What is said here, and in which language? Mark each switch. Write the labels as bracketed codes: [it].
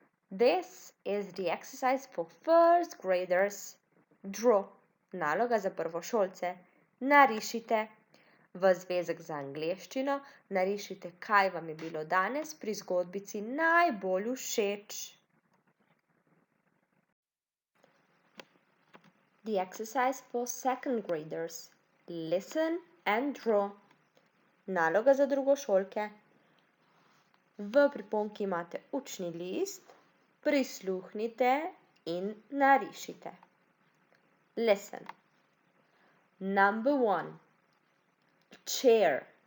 [en] This is the exercise for first graders. Draw. [sl] Naloga za prvošolce. Narišite. V zvezek z angleščino narišite, kaj vam je bilo danes pri zgodbici najbolj všeč. [en] The exercise for second graders. Listen and draw. [sl] Naloga za drugošolke. V priponki imate učni list, prisluhnite in narišite. [en] Listen. Number 1. A chair.